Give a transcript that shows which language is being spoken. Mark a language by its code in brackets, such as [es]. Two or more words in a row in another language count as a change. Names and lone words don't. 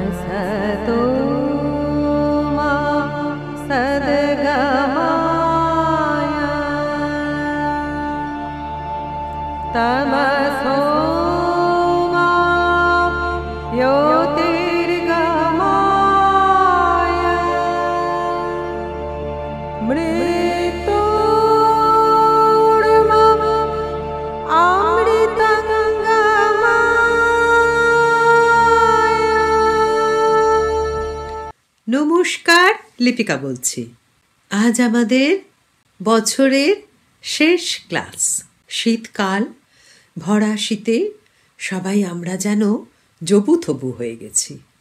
[sa] सतो मा सद्गमय तमसो मा ज्योतिर्गमय मृत्योर्मम अमृतंगमय। [bn] নমস্কার, লিপিকা বলছি। আজ আমাদের বছরের শেষ ক্লাস। শীতকাল, ভরা শীতে সবাই আমরা যেন জবুথবু হয়ে গেছি।